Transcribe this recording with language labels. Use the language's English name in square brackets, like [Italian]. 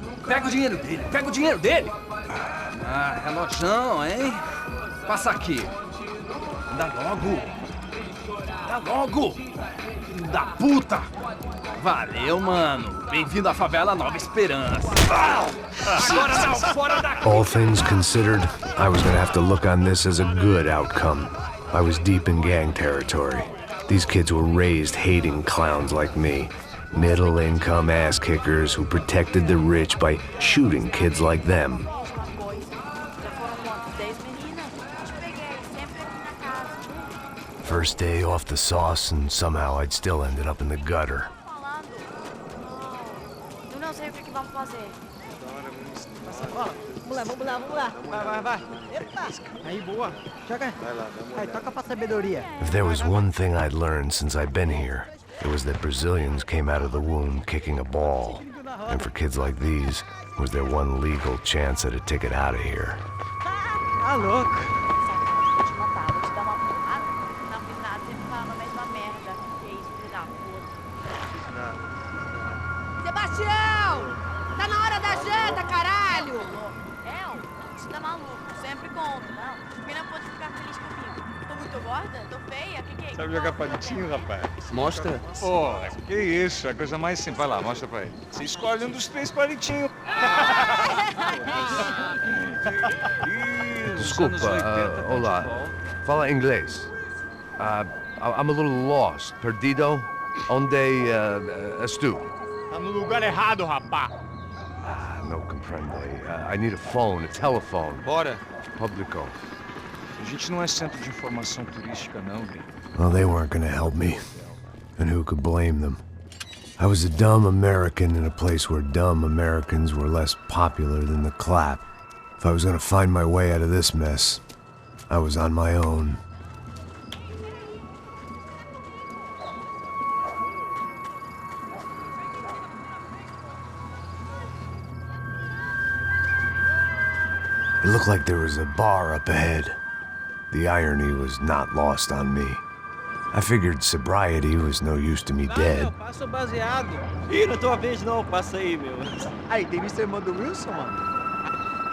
[Portuguese] Pega o dinheiro dele, Ah, relojão, hein? Passa aqui. Dá logo. Filho da puta. Valeu, mano. Bem-vindo à favela Nova Esperança. Agora não, fora daqui. [English] All things considered, I was gonna have to look on this as a good outcome. I was deep in gang territory. These kids were raised hating clowns like me. Middle-income ass-kickers who protected the rich by shooting kids like them. First day off the sauce, and somehow I'd still ended up in the gutter. [Portuguese] Eu não sei o que vamos fazer. Vamos lá. Vai. Epa! Aí, boa. Joga. Aí, toca pra sabedoria. [English] If there was one thing I'd learned since I'd been here, it was that Brazilians came out of the womb kicking a ball. And for kids like these, was their one legal chance at a ticket out of here. [Portuguese] Tá louco. Vou te matar, vou te dar uma porrada. Não fiz nada, sempre falando a mesma merda. Que isso, filho da puta. Sebastião! Tá na hora da janta, caralho! Você tá maluco, sempre conto. Não, quem não pode ficar feliz comigo? Tô muito gorda? Tô feia? Que é isso? Sabe jogar palitinho, rapaz? Mostra. Pô, que isso, é a coisa mais simples. Vai lá, mostra pra ele. Você escolhe um dos 3 palitinhos. Desculpa, olá. Fala inglês. [English] I'm a little lost. [Portuguese] Perdido? Onde estou? Tá no lugar errado, rapá. [Spanish] No comprende. [English] I need a phone, a telephone. [Portuguese] Bora. Publico. A gente não é centro de informação turística, não, Gui. [English] Well, they weren't gonna help me. And who could blame them? I was a dumb American in a place where dumb Americans were less popular than the clap. If I was gonna find my way out of this mess, I was on my own. It looked like there was a bar up ahead. The irony was not lost on me. I figured sobriety was no use to me dead. [Portuguese] Passa o baseado. Ih, não é tua vez não, passa aí, meu. Aí, tem visto a irmã do Wilson, mano?